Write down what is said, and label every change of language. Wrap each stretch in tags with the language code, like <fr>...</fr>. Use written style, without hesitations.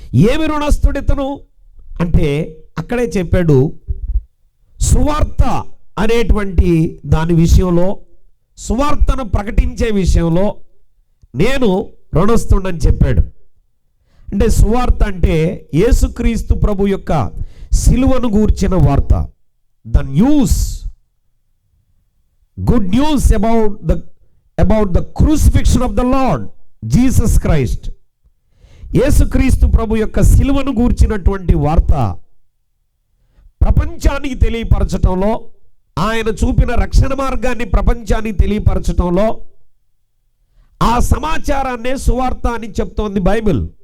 <te>ఏమి రుణస్థుడితను అంటే అక్కడే చెప్పాడు, సువార్త అనేటువంటి దాని విషయంలో, సువార్తను ప్రకటించే విషయంలో నేను రుణస్థుడని చెప్పాడు. అంటే సువార్త అంటే యేసుక్రీస్తు ప్రభు యొక్క సిలువను గూర్చిన వార్త.</te> <en>The news, good news about the crucifixion of the Lord Jesus Christ.</en> <te>యేసుక్రీస్తు ప్రభు యొక్క సిలువను గూర్చినటువంటి వార్త ప్రపంచానికి తెలియపరచటంలో, ఆయన చూపిన రక్షణ మార్గాన్ని ప్రపంచానికి తెలియపరచటంలో ఆ సమాచారాన్నే సువార్త అని చెప్తోంది బైబిల్.</te>